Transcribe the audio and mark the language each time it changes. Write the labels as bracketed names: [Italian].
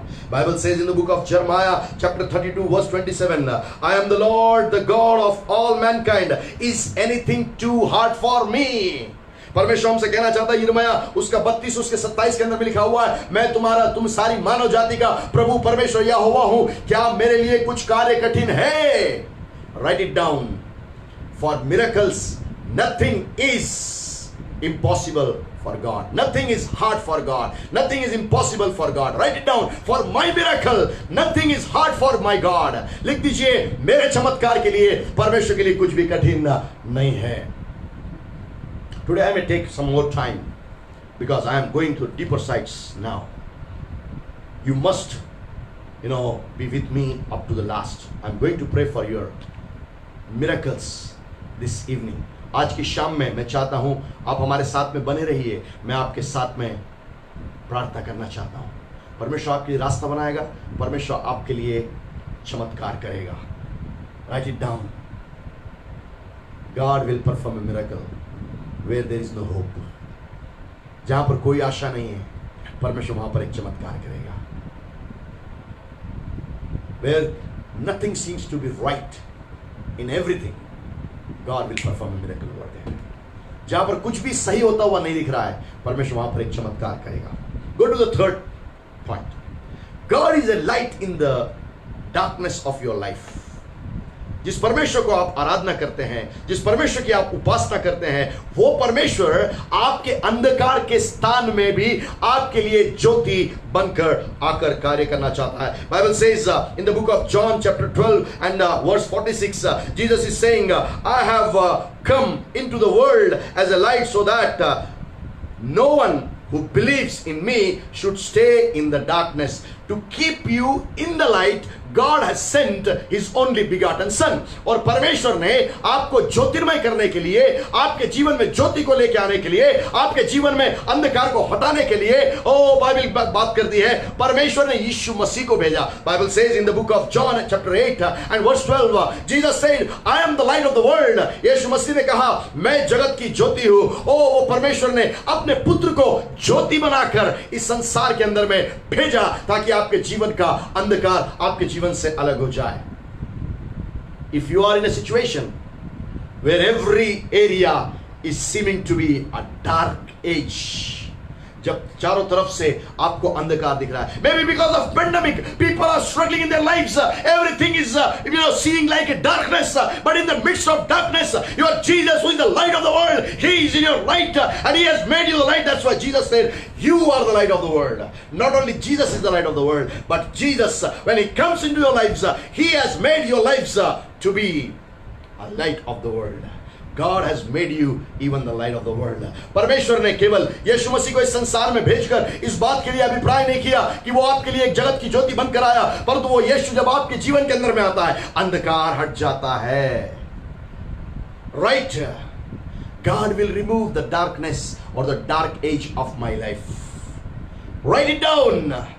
[English] Bible says in the book of Jeremiah chapter 32 verse 27, I am the Lord, the God of all mankind. Is anything too hard for me? [Hindi] परमेश्वर हमसे कहना चाहता है, यिर्मयाह उसका 32 उसके 27 के अंदर में लिखा हुआ है, मैं तुम सारी मानव जाति का प्रभु परमेश्वर यहोवा हूं, क्या मेरे लिए कुछ कार्य कठिन है? [English] Write it down. For miracles, nothing is impossible for God. Nothing is hard for God. Nothing is impossible for God. Write it down. For my miracle, nothing is hard for my God. [Hindi] लिख दीजिए, मेरे चमत्कार के लिए परमेश्वर के लिए कुछ भी कठिन नहीं है। [English] Today I may take some more time because I am going to deeper sides now. You must, be with me up to the last. I am going to pray for your miracles this evening. [Hindi] आज की शाम में मैं चाहता हूं आप हमारे साथ में बने रहिए। मैं आपके साथ में प्रार्थना करना चाहता हूं। परमेश्वर आपके लिए रास्ता बनाएगा, परमेश्वर आपके लिए चमत्कार करेगा। [English] Write it down. God will perform a miracle where there is no hope. [Hindi] जहां पर कोई आशा नहीं है, परमेश्वर वहां पर एक चमत्कार करेगा। [English] Where nothing seems to be right in everything, God will perform a miracle over there. [Hindi] जहां पर कुछ भी सही होता हुआ नहीं दिख रहा है, परमेश्वर वहां पर एक चमत्कार करेगा। [English] Go to the third point. God is a light in the darkness of your life. [Hindi] जिस परमेश्वर को आप आराधना करते हैं, जिस परमेश्वर की आप उपासना करते हैं, वो परमेश्वर आपके अंधकार के स्थान में भी आपके लिए ज्योति बनकर आकर कार्य करना चाहता है। [English] Bible says in the book of John chapter 12 and verse 46, Jesus is saying, I have come into the world as a light so that no one who believes in me should stay in the darkness. To keep you in the light, God has sent His only begotten Son. [Hindi] और परमेश्वर ने आपको ज्योतिर्मय करने के लिए, आपके जीवन में ज्योति को लेकर आने के लिए, आपके जीवन में अंधकार को हटाने के लिए, बाइबल बात करती है, परमेश्वर ने यीशु मसीह को भेजा। [English] Bible says in the book of John chapter 8 and verse 12, Jesus said, I am the light of the world. [Hindi] यीशु मसीह ने कहा, मैं जगत की ज्योति हूं। वो परमेश्वर ने अपने पुत्र को ज्योति बनाकर इस संसार के अंदर में भेजा ताकि आपके जीवन का अंधकार आपके जीवन से अलग हो जाए। [English] If you are in a situation where every area is seeming to be a dark age, [Hindi] जब चारों तरफ से आपको अंधकार दिख रहा है, [English] maybe because of pandemic, people are struggling in their lives, everything is seeming like a darkness, but in the midst of darkness, you are Jesus who is the light of the world. He is in your light and He has made you the light. That's why Jesus said, you are the light of the world. Not only Jesus is the light of the world, but Jesus, when He comes into your lives, He has made your lives to be a light of the world. God has made you even the light of the world. [Hindi] परमेश्वर ने केवल यीशु मसीह को इस संसार में भेजकर इस बात के लिए अभिप्राय नहीं किया कि वो आपके लिए एक जगत की ज्योति बनकर आया, परंतु वो यीशु जब आपके जीवन के अंदर में आता है, अंधकार हट जाता है। [English] Right? God will remove the darkness or the dark age of my life. Write it down.